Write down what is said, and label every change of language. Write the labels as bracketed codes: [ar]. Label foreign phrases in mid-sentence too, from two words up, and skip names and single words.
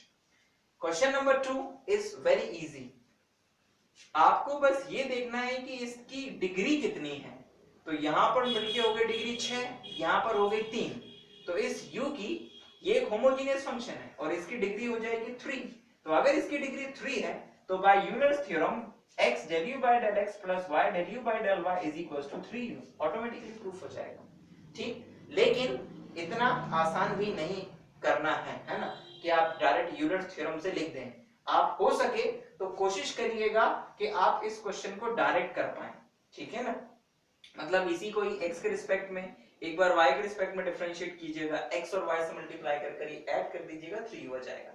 [en] question number 2 is very easy. [hi] आपको बस ये देखना है कि इसकी डिग्री कितनी है। तो यहां पर मिलके हो गई डिग्री 6, यहां पर हो गई 3, तो इस u की ये एक [en] homogeneous function [hi] है और इसकी डिग्री हो जाएगी 3। तो अगर इसकी डिग्री 3 है तो [en] by Euler's theorem x del u by del x plus y del u by del y is equals to 3u automatically proof [hi] हो जाएगा। ठीक, लेकिन इतना आसान भी नहीं करना है ना, कि आप डायरेक्ट [en] Euler's theorem [hi] से लिख दें। आप हो सके तो कोशिश करिएगा कि आप इस क्वेश्चन को डायरेक्ट कर पाएं, ठीक है ना। मतलब इसी को ही x के रिस्पेक्ट में एक बार y के रिस्पेक्ट में डिफरेंशिएट कीजिएगा, x और y से मल्टीप्लाई कर कर ऐड कर दीजिएगा, 3 हो जाएगा।